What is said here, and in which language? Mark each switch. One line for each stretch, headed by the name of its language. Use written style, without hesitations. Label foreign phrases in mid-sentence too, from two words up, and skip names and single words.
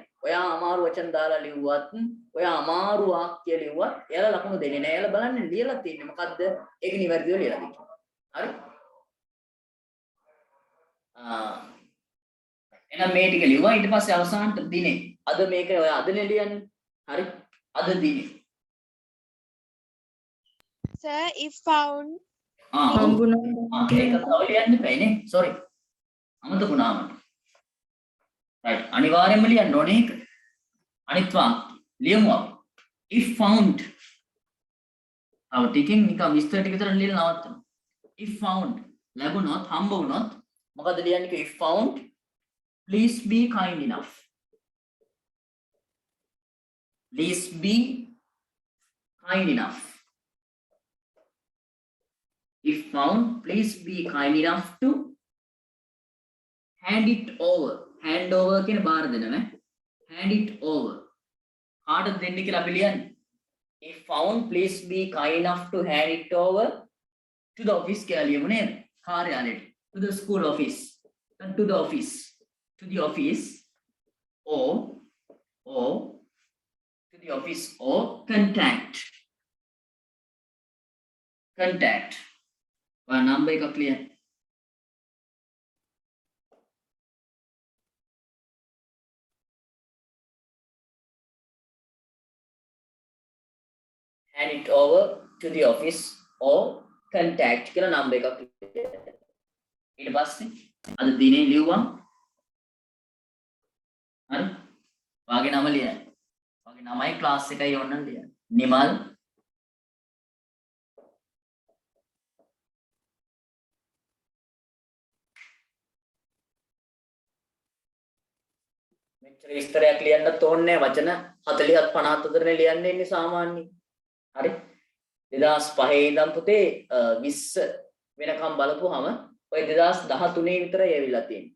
Sinhala: ඔයා අමාරු වචන දාලා ලිව්වත්, ඔයා අමාරු වාක්‍ය ලිව්වත්, එයාලා ලකුණු දෙන්නේ නැහැ. එයාලා බලන්නේ ලියලා තියෙන්නේ මොකද්ද? ඒක නිවැරදිව ලියලා තියෙන්නේ. හරි? එහෙනම් මේ ටික ලිව්වා. ඊට පස්සේ අවසානට දිනේ. අද මේක ඔය අදනේ ලියන්නේ. හරි? අද දිනේ.
English: Sir, if found
Sinhala: ඒක තව ලියන්න බෑනේ. sorry. අමතකුණා මට. right අනිවාර්යෙන්ම ලියන්න ඕනේ ඒක. අනිත් වාක්‍ය ලියමු අපි.
English: if found
Sinhala: අව ටිකෙන් නිකන් විස්තර ටික විතර ලියලා නවත්තමු.
English: if found
Sinhala: ලැබුණොත් හම්බ වුණොත් මොකද ලියන්නේ?
English: if found please be kind enough. please be kind enough. if found please be kind enough to hand it over. hand over
Sinhala: කියන බාර දෙනවා.
English: hand it over.
Sinhala: කාටද දෙන්නේ කියලා අපි ලියන්නේ.
English: if found please be kind enough to hand it over to the office
Sinhala: කියලා ලියමු නේද? කාර්යාලයට.
English: to the school office. and to the office. to the office or to the office or contact. contact.
Sinhala: ඔය නම්බර් එක ක්ලියර්.
English: hand it over to the office or contact
Sinhala: කියලා නම්බර් එකක් ඊට පස්සේ අද දිනේ ලියුවා හරි වාගේ නම ලියන්න වාගේ නමයි ක්ලාස් එකයි ඕනනම් ලියන්න නිමල් මෙච්චර විස්තරයක් ලියන්නත් ඕනේ වචන 40ක් 50ක් අතරනේ ලියන්නේ ඉන්නේ සාමාන්‍යයෙන් හරි 2005 ඉඳන් පුතේ 20 වෙනකම් බලපුවාම ඔය 2013 විතරයි ඇවිල්ලා තියෙන්නේ.